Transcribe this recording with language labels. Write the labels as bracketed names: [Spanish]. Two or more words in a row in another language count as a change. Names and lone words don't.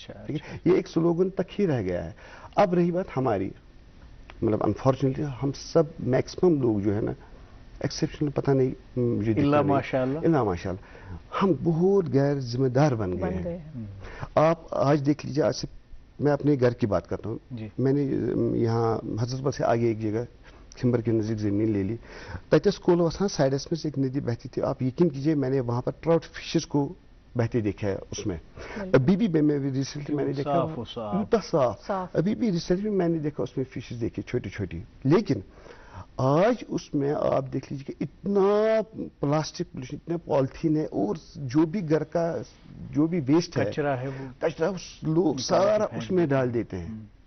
[Urdu] ٹھیک ہے، یہ ایک سلوگن تک ہی رہ گیا ہے. اب رہی بات ہماری، مطلب انفارچونیٹلی ہم سب میکسیمم لوگ جو ہے نا، ایکسیپشنل پتہ نہیں مجھے [Arabic] اللہ ماشاء اللہ [Urdu] ہم بہت غیر ذمہ دار بن گئے ہیں. آپ آج دیکھ لیجیے، آج سے میں اپنے گھر کی بات کرتا ہوں. میں نے یہاں حضرت بل سے آگے ایک جگہ کھمبر کے نزدیک زمین لے لی. [Kashmiri] تتس کول وسان [Urdu] سائڈس میں ایک ندی بہتی تھی. آپ یقین کیجئے میں نے وہاں پر [English] trout fishes [Urdu] کو بہتے دیکھا ہے اس میں. ابھی بھی میں ریسنٹلی میں نے دیکھا صاف، ابھی بھی ریسنٹلی میں نے دیکھا اس میں فشز دیکھی چھوٹی چھوٹی. لیکن آج اس میں آپ دیکھ لیجیے کہ اتنا [English] plastic pollution, [Urdu] اتنا پالیتھین ہے، اور جو بھی گھر کا جو بھی ویسٹ ہے، کچرا لوگ سارا اس میں ڈال دیتے ہیں.